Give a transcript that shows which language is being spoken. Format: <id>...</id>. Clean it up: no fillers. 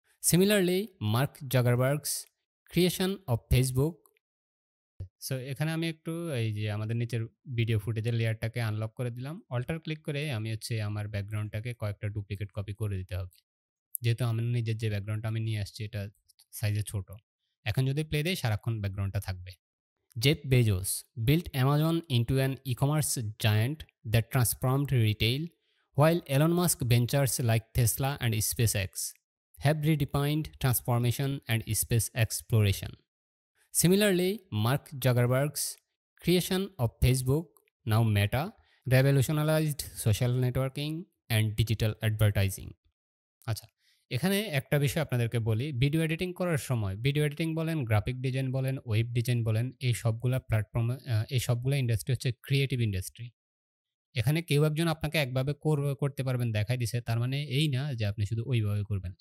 <en>Similarly, Mark Zuckerberg's creation of Facebook,</en> <bn>so এখানে আমি একটু এই যে আমাদের নিচের ভিডিও ফুটেজের লেয়ারটাকে আনলক করে দিলাম। অল্টার ক্লিক করে আমি হচ্ছে আমার ব্যাকগ্রাউন্ডটাকে কয়েকটা ডুপ্লিকেট কপি করে দিতে হবে। যেহেতু আমার নিজের যে ব্যাকগ্রাউন্ডটা আমি নিয়ে আসছি এটা সাইজে ছোট। এখন যদি প্লে দেই সারাক্ষণ ব্যাকগ্রাউন্ডটা থাকবে।</bn> <en>Jeff Bezos built Amazon into an e-commerce giant that transformed retail, while Elon Musk ventures like Tesla and SpaceX have redefined transformation and space exploration. Similarly, Mark Zuckerberg's creation of Facebook, now Meta, revolutionized social networking and digital advertising.</en> <bn>আচ্ছা, এখানে একটা বিষয় আপনাদেরকে বলি, video editing করার সময় video editing বলেন, graphic design বলেন, ওয়েব ডিজাইন বলেন, এই সবগুলা প্ল্যাটফর্মে এই সবগুলা ইন্ডাস্ট্রি হচ্ছে ক্রিয়েটিভ ইন্ডাস্ট্রি। এখানে কেউ একজন আপনাকে একভাবে করতে পারবেন দেখাই দিছে, তার মানে এই না যে আপনি শুধু ওইভাবে করবেন।</bn>